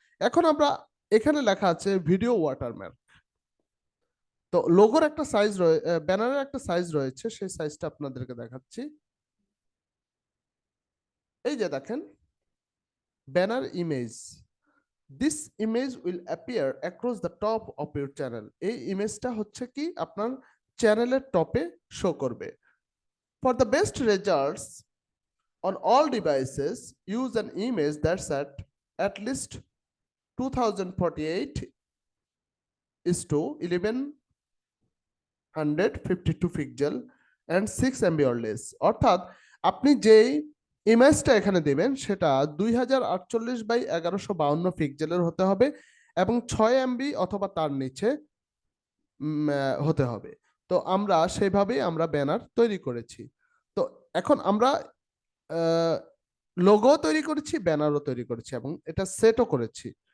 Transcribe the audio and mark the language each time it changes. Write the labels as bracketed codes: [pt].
[bn] এখন আমরা এখানে লেখা আছে ভিডিও ওয়াটারমার্ক। তো লোগোর একটা সাইজ রয়েছে, ব্যানারের একটা সাইজ রয়েছে, সেই সাইজটা আপনাদেরকে দেখাচ্ছি। এই যে দেখেন, [en] Banner image, this image will appear across the top of your channel. [bn] এই ইমেজটা হচ্ছে কি আপনার চ্যানেলের টপে শো করবে। [en] For the best results on all devices, use an image that's at least 2048 is to 1152 pixel and 6 MB or less। [bn] অর্থাৎ আপনি যেই ইমেজটা এখানে দিবেন সেটা 2048 বাই 1152 পিক্সেলের হতে হবে এবং 6 MB অথবা তার নিচে হতে হবে। তো আমরা সেইভাবেই আমরা ব্যানার তৈরি করেছি। তো এখন আমরা লোগো তৈরি করেছি, ব্যানারও তৈরি করেছি এবং এটা সেটও করেছি।